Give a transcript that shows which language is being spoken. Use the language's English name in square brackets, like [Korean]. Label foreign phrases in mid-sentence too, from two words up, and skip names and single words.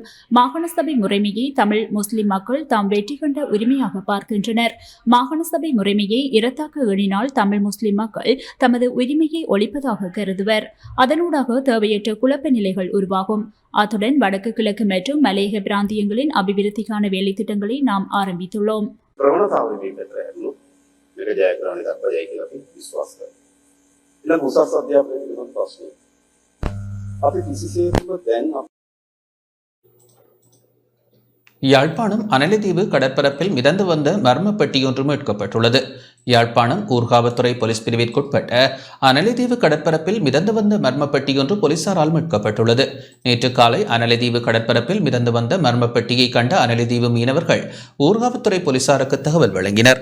[Tamil] மாகாண சபை முறைமையை தமிழ் முஸ்லிம் மக்கள் தாம் வெற்றி கண்ட உரிமையாக பார்க்கின்றனர். மாகாண சபை முறைமையை இரத்தாக்க எண்ணினால் தமிழ் முஸ்லிம் மக்கள் தமது உரிமையை ஒழிப்பதாக கருதுவர். அதனூடாக தேவையற்ற குழப்ப நிலைகள் உருவாகும். அத்துடன் வடக்கு கிழக்கு மற்றும் மலையக பிராந்தியங்களின் அபிவிருத்திக்கான வேலை திட்டங்களை நாம் ஆரம்பித்துள்ளோம். [Sinhala] උසස් අධ්‍යාපනය පිළිබඳ ප්‍රශ්නය. අපි කිසිසේත්ම දැන් [Tamil] யாழ்ப்பாணம் அனலிதீவு கடற்பரப்பில் மிதந்து வந்த மர்ம பெட்டியொன்று மீட்கப்பட்டுள்ளது. யாழ்ப்பாணம் ஊர்காவத்துறை போலீஸ் பிரிவிற்குட்பட்ட அனலிதீவு கடற்பரப்பில் மிதந்து வந்த மர்ம பெட்டியொன்று போலீசாரால் மீட்கப்பட்டுள்ளது. நேற்று காலை அனலிதீவு கடற்பரப்பில் மிதந்து வந்த மர்ம பெட்டியை கண்ட அனலிதீவு மீனவர்கள் ஊர்காவத்துறை போலீசாருக்கு தகவல் வழங்கினர்.